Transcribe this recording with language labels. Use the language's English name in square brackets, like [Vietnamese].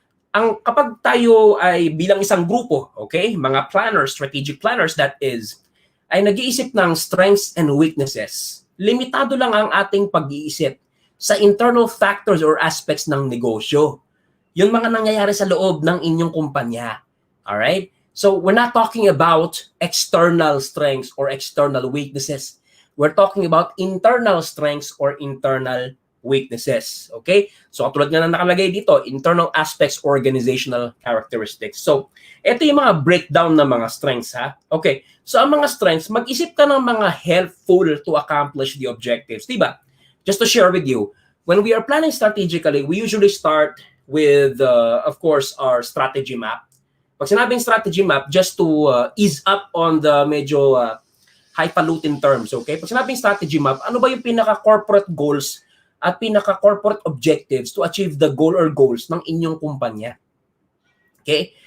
[Filipino] Kapag tayo ay bilang isang grupo, okay, mga planners, strategic planners, that is, ay nag-iisip ng [English] strengths and weaknesses, [Filipino] limitado lang ang ating pag-iisip sa internal factors or aspects ng negosyo. Yung mga nangyayari sa loob ng inyong kumpanya. [English] Alright? So, we're not talking about external strengths or external weaknesses. We're talking about internal strengths or internal weaknesses. [Filipino] Okay? So, katulad nga na nakalagay dito, internal aspects, organizational characteristics. So, ito yung mga breakdown ng mga strengths, ha? Okay. So, ang mga strengths, mag-isip ka ng mga [English] helpful to accomplish the objectives. [Filipino] Diba? [English] Just to share with you, when we are planning strategically, we usually start with, of course, our strategy map. [Filipino] Pag sinabing [English] strategy map, just to ease up on the medyo highfalutin terms, okay? [Filipino] Pag sinabing strategy map, ano ba yung pinaka-corporate goals at pinaka-corporate objectives [English] to achieve the goal or goals [Filipino] ng inyong kumpanya? Okay?